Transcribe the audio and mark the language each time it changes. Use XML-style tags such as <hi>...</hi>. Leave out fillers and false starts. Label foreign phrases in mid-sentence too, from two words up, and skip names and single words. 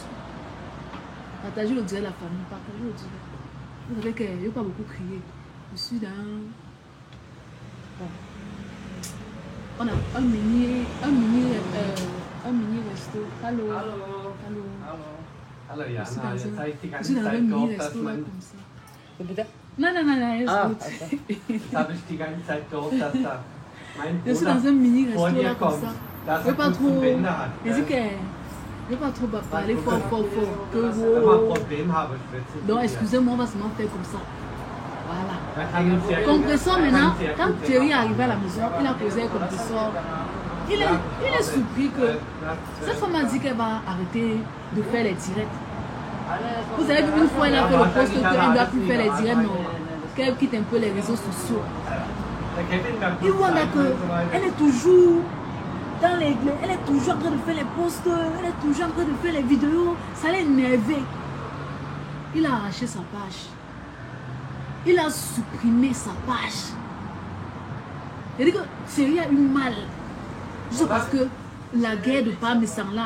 <fr>Partager le direct, la famille, partager le direct. Vous savez qu'il n'y a pas beaucoup crié. Je suis dans... Bon. On a un mini resto. Allô.</fr> <de>Hallo Jana,</de> <fr>Je suis dans</fr> <de>jetzt habe ich die</de> <fr>je</fr> <de>ganze</de> <fr>suis dans un</fr> <de>Zeit</de> <fr>mini</fr> <de>gehofft, dass</de> <fr>resto là</fr> <de>mein,</de> <fr>comme ça.</fr> <de>Bitte?</de> <fr>Non, non, non, non,</fr> <de>ist Ah, gut. jetzt habe ich die ganze Zeit gehofft, dass da mein</de> <fr>Je suis</fr> <de>Bruder</de> <fr>dans un mini resto</fr> <de>vor dir</de> <fr>là comme</fr> <de>kommt,</de> <fr>ça.</fr> <de>dass</de> <fr>Je veux</fr> <de>er</de> <fr>pas</fr> <de>kurz</de> <fr>trop...</fr> <de>zum Wende hat.</de> <fr>Je dis</fr> <de>gell?</de> <fr>que... Je veux pas trop parler fort, fort, fort. Que</fr> <de>Wenn wir ein wow. Problem haben, schwätzen</de> <fr>Donc,</fr> <de>wir.</de> <fr>excusez-moi, on va seulement faire comme ça. Voilà.</fr> <de>Da kann uns sehr gut-</de> <fr>Compresseur</fr> <de>da kann</de> <fr>maintenant,</fr> <de>sehr</de> <fr>quand</fr> <de>gut</de> <fr>Thierry est</fr> <de>werden.</de> <fr>arrivé à la maison, il a posé un compresseur. Il est surpris que cette femme a dit qu'elle va arrêter de faire les directs. Vous avez vu une fois, elle a fait le poste qu'elle ne doit plus faire les directs, non. Qu'elle quitte un peu les réseaux sociaux.</fr> <de>Der Kevin, der</de> <fr>Il voit là</fr> <de>Kurzzeiten und so</de> <fr>qu'elle</fr> <de>weiter.</de> <fr>est toujours dans les... Elle est toujours en train de faire les posts, elle est toujours en train de faire les vidéos. Ça l'a énervé. Il a arraché sa page. Il a supprimé sa page. Il dit que Thierry a eu mal. Juste parce que la guerre de Parmesan là,</fr>